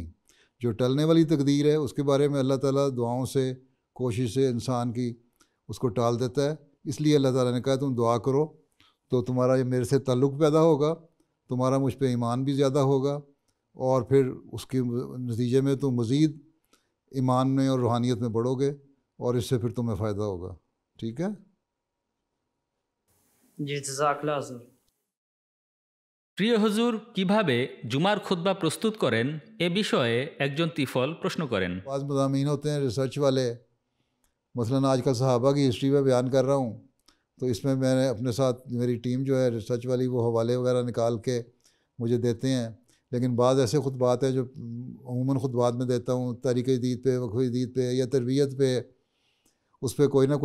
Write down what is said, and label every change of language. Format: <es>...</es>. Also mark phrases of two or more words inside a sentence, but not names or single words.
<ur>جو ٹلنے والی تقدیر ہے اس کے بارے میں اللہ تعالیٰ دعاؤں سے کوشش سے انسان کی اس کو ٹال دیتا ہے، اس لیے اللہ تعالیٰ نے کہا تم دعا کرو تو تمہارا یہ میرے سے تعلق پیدا ہوگا، تمہارا مجھ پہ ایمان بھی زیادہ ہوگا اور پھر اس کے نتیجے میں تم مزید ایمان میں اور روحانیت میں بڑھو گے اور اس سے پھر تمہیں فائدہ ہوگا، ٹھیک ہے؟</ur> <bn>জি জাযাকাল্লাহ হুজুর। প্রিয় হুজুর, কিভাবে জুমার খুতবা প্রস্তুত করেন এ বিষয়ে একজন তিফল প্রশ্ন করেন।</bn> <ur>بعض مضامین ہوتے ہیں ریسرچ والے، مثلاً آج کل صحابہ کی ہسٹری میں بیان کر رہا ہوں تو اس میں میں نے اپنے ساتھ میری ٹیم جو ہے ریسرچ والی وہ حوالے وغیرہ نکال کے مجھے دیتے ہیں، لیکن بعض ایسے خطبات ہیں جو عموماً خطبات میں دیتا ہوں تاریخ جدید پہ، وقف جدید پہ یا تربیت پہ، اس پہ کوئی نہ کوئی</ur>